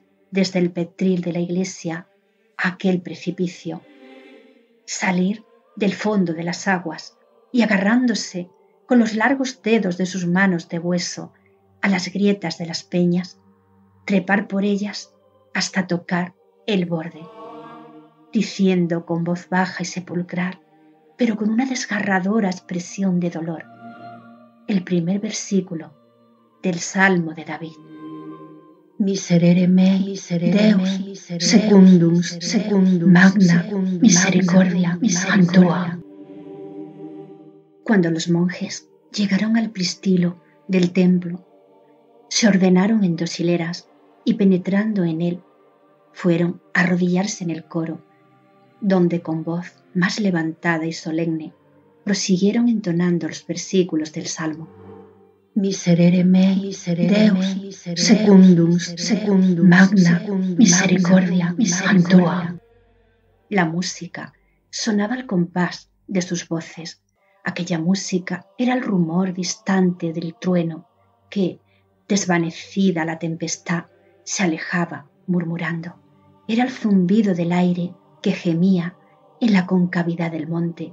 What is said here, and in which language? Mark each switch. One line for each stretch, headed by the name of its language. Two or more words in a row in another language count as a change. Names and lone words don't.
Spanish: desde el petril de la iglesia a aquel precipicio, salir del fondo de las aguas y agarrándose con los largos dedos de sus manos de hueso a las grietas de las peñas, trepar por ellas hasta tocar el borde, diciendo con voz baja y sepulcral, pero con una desgarradora expresión de dolor, el primer versículo del Salmo de David.
Latin: Miserere mei, Deus, secundum magna misericordia tua.
Spanish: Cuando los monjes llegaron al pristilo del templo, se ordenaron en 2 hileras y penetrando en él, fueron a arrodillarse en el coro, donde con voz más levantada y solemne prosiguieron entonando los versículos del Salmo.
Latin: Miserere mei, Deus, secundum magna misericordia tua.
Spanish: La música sonaba al compás de sus voces. Aquella música era el rumor distante del trueno que, desvanecida la tempestad, se alejaba murmurando. Era el zumbido del aire que gemía en la concavidad del monte.